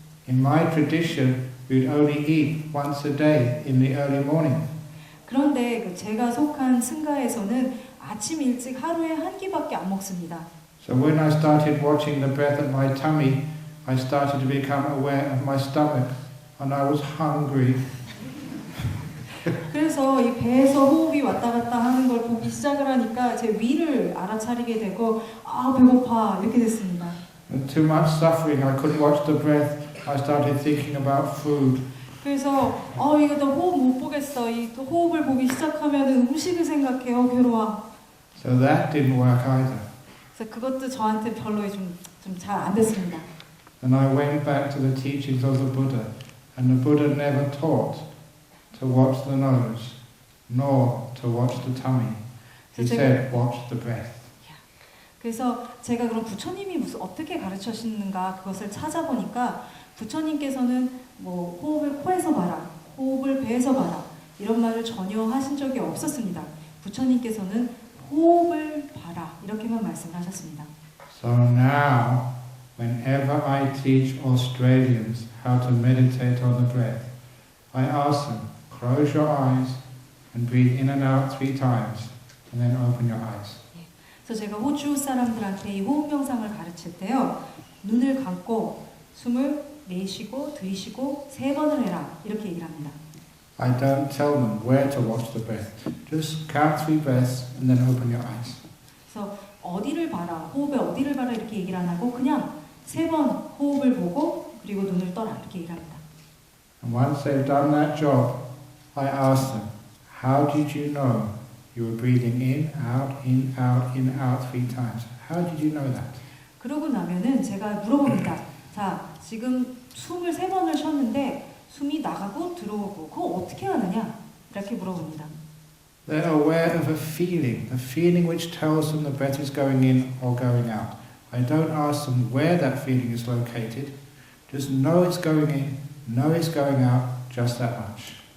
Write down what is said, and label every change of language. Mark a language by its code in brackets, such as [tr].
[en] In my tradition, we'd only eat once a day in the early morning. [ko] 그런데 그 제가 속한 승가에서는 아침 일찍 하루에 한 끼밖에 안 먹습니다. [en] So when I started watching the breath at my tummy, I started to become aware of my stomach, and I was hungry. [ko] 그래서 이 배에서 호흡이 왔다 갔다 하는 걸 보기 시작을 하니까 제 위를 알아차리게 되고 아 배고파 이렇게 됐습니다. [en] And too much suffering, I couldn't watch the breath. I started thinking about food. [ko] 그래서 이거 나 호흡 못 보겠어. 이 호흡을 보기 시작하면 음식을 생각해요. 괴로워. [en] So that didn't work either. [ko] 그래서 그것도 저한테 별로 좀 잘 안 됐습니다. [en] And I went back to the teachings of the Buddha, and the Buddha never taught to watch the nose, nor to watch the tummy. He said, watch the breath. [ko] 그래서 제가 그럼 부처님이 어떻게 가르쳐주시는가 그것을 찾아보니까 부처님께서는 뭐 호흡을 코에서 봐라, 호흡을 배에서 봐라 이런 말을 전혀 하신 적이 없었습니다. 부처님께서는 호흡을 봐라 이렇게만 말씀하셨습니다. [en] So now, whenever I teach Australians how to meditate on the breath, I ask them, close your eyes and breathe in and out 3 times, and then open your eyes. [ko] 그래서 제가 호주 사람들한테 이 호흡 명상을 가르칠 때요, 눈을 감고 숨을 내쉬고 들이쉬고 3번을 해라 이렇게 얘기를 합니다. [en] I don't tell them where to watch the breath. Just count 3 breaths and then open your eyes. [ko] 그래서 어디를 봐라, 호흡에 어디를 봐라 이렇게 얘기를 안 하고 그냥 3번 호흡을 보고 그리고 눈을 떠라 이렇게 얘기를 합니다. [en] And once they've done that job, I ask them, how did you know you were breathing in, out, in, out, in, out 3 times? How did you know that? [ko] 그러고 나면은 제가 물어봅니다. 자, 지금 숨을 3번을 쉬었는데 숨이 나가고 들어오고 그거 어떻게 하느냐? 이렇게 물어봅니다. [en] They're aware of a feeling which tells them the breath is going in or going out. I don't ask them where that feeling is located. Just know it's going in, know it's going out just that much.